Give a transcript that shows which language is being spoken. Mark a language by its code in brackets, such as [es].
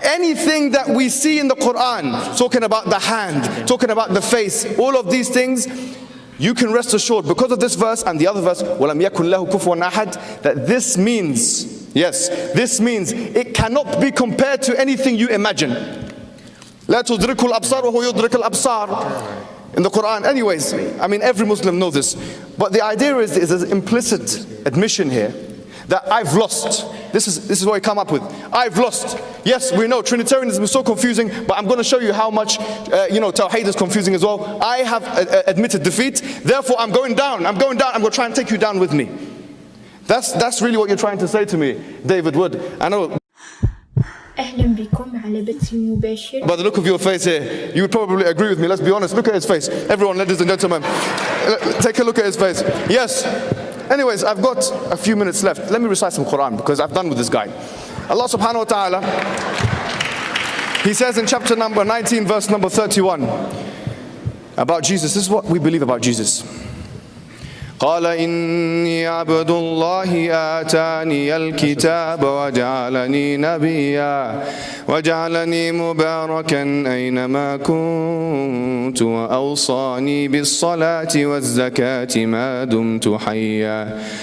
[en] Anything that we see in the Quran, talking about the hand, talking about the face, all of these things, you can rest assured, because of this verse and the other verse, [ar] وَلَمْ يَكُنْ لَهُ كُفُوًا أَحَدٌ, [en] that this means, yes, this means it cannot be compared to anything you imagine. [ar] لا تدرك الأبصار وهو يدرك الأبصار [en] in the Quran. Anyways, I mean every Muslim knows this, but the idea is an implicit admission here that I've lost. This is what I come up with. I've lost. Yes, we know Trinitarianism is so confusing, but I'm going to show you how much Tawheed is confusing as well. I have admitted defeat, therefore I'm going down. I'm going to try and take you down with me. That's really what you're trying to say to me, David Wood. I know. [ar] أهلا بكم على بث مباشر. [en] By the look of your face here, you would probably agree with me. Let's be honest. Look at his face. Everyone, ladies and gentlemen, take a look at his face. Yes. Anyways, I've got a few minutes left. Let me recite some Quran because I've done with this guy. Allah subhanahu wa ta'ala, he says in chapter number 19, verse number 31, about Jesus. This is what we believe about Jesus. [ar] قال إني عبد الله آتاني الكتاب وجعلني نبيا وجعلني مباركا أينما كنت وأوصاني بالصلاة والزكاة ما دمت حيا